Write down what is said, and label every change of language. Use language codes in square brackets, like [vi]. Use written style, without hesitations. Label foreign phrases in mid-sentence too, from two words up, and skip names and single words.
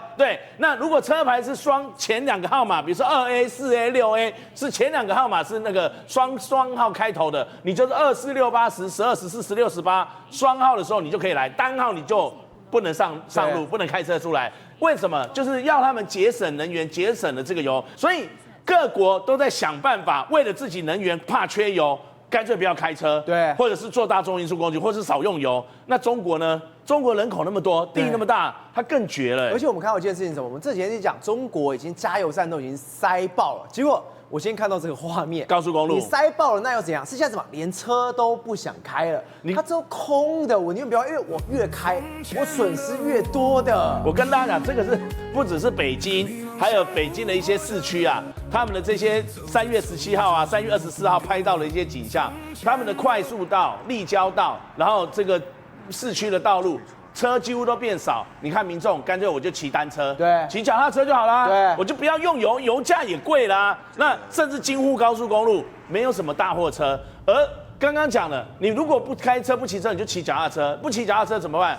[zh] 對，那如果車牌是前2個號碼，比如說 2A、4A、6A，是前2個號碼是那個雙號開頭的，你就是2、4、6、8、10、12、14、16、18，雙號的時候你就可以來，單號你就不能上路，不能開車出來。為什麼？就是要他們節省能源，節省了這個油，所以各國都在想辦法，為了自己能源，怕缺油。乾脆不要開車，對，或者是坐大眾運輸工具，或者是少用油。那中國呢？中國人口那麼多，地那麼大，它更絕了。而且我們看到一件事情是什麼？我們這幾天就講，中國已經加油站都已經塞爆了。結果我先看到這個畫面，高速公路你塞爆了，那又怎樣？剩下什麼？連車都不想開了，它都空的。我寧願不要，因為我越開，我損失越多的。我跟大家講，這個是不只是北京。還有北京的一些市區啊，他們的這些3月17號啊、3月24號拍到的一些景象，他們的快速道、立交道，然後這個市區的道路，車幾乎都變少。你看民眾，乾脆我就騎單車，對，騎腳踏車就好啦，對，我就不要用油，油價也貴啦。那甚至京滬高速公路沒有什麼大貨車，而剛剛講了，你如果不開車不騎車，你就騎腳踏車，不骑腳踏車怎麼辦？